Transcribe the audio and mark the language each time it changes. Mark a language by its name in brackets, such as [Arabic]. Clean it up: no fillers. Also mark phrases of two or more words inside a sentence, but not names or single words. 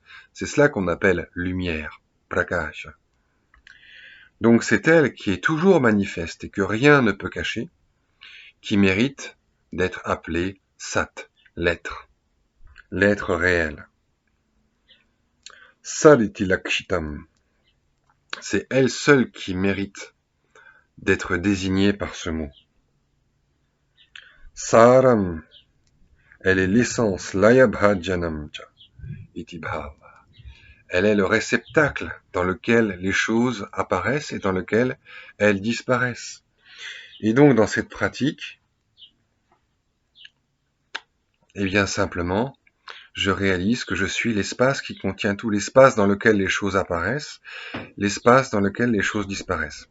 [French] C'est cela qu'on appelle lumière, prakash. Donc c'est elle qui est toujours manifeste et que rien ne peut cacher, qui mérite d'être appelée Sat, l'être réel. [Sanskrit] सदिति लक्षितम्, [French] c'est elle seule qui mérite d'être désignée par ce mot. Saram, elle est l'essence, [Sanskrit] लयभाजनं च, इति भावः. [French] Elle est le réceptacle dans lequel les choses apparaissent et dans lequel elles disparaissent. Et donc dans cette pratique, eh bien simplement, je réalise que je suis l'espace qui contient tout l'espace dans lequel les choses apparaissent, l'espace dans lequel les choses disparaissent.